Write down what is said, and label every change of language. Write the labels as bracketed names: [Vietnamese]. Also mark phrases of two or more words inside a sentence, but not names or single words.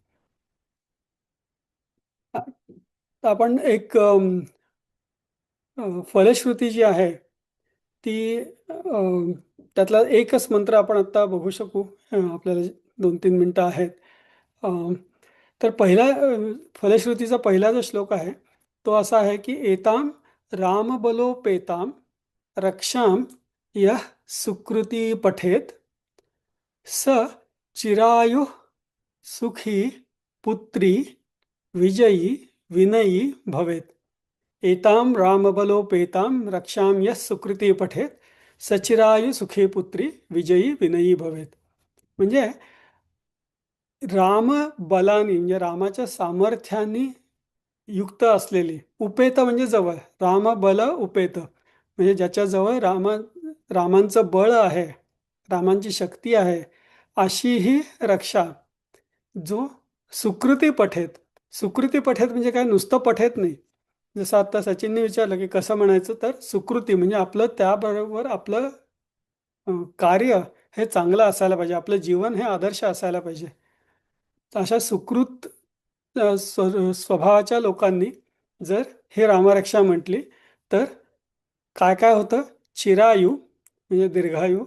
[Marathi] आपण एक फलश्रुती जी आहे ती त्यातला एकच मंत्र आपण आता बघू शकू. आपल्याला 2-3 मिनटं आहेत. तर पहिला फलश्रुतीचा पहिला जो श्लोक आहे तो असा आहे की [Sanskrit] एताम रामबलोपेताम रक्षाम यः सुकृती पठेत स चिरायु सुखी पुत्री विजयी विनयी भवेत. एताम रामबलोपेताम रक्षाम यः सुकृती पठेत सचिरायु सुखी पुत्री विजयी विनयी भवेत. [Marathi] म्हणजे रामबलानी म्हणजे रामाच्या सामर्थ्याने युक्त असलेली, उपेत म्हणजे जवळ, रामबल उपेत म्हणजे ज्याच्याजवळ रामांचं बळ आहे, रामांची शक्ती आहे, अशी ही रक्षा जो [Sanskrit] सुकृती पठेत. सुकृती पठेत [Marathi] म्हणजे काय, नुसतं पठेत नाही. जसं आता सचिनने विचारलं की कसं म्हणायचं, तर सुकृती म्हणजे आपलं त्याबरोबर आपलं कार्य हे चांगलं असायला पाहिजे, आपलं जीवन हे आदर्श असायला पाहिजे. तर अशा सुकृत स्वभावाच्या लोकांनी जर हे रामरक्षा म्हटली तर काय काय होतं, चिरायू म्हणजे दीर्घायू,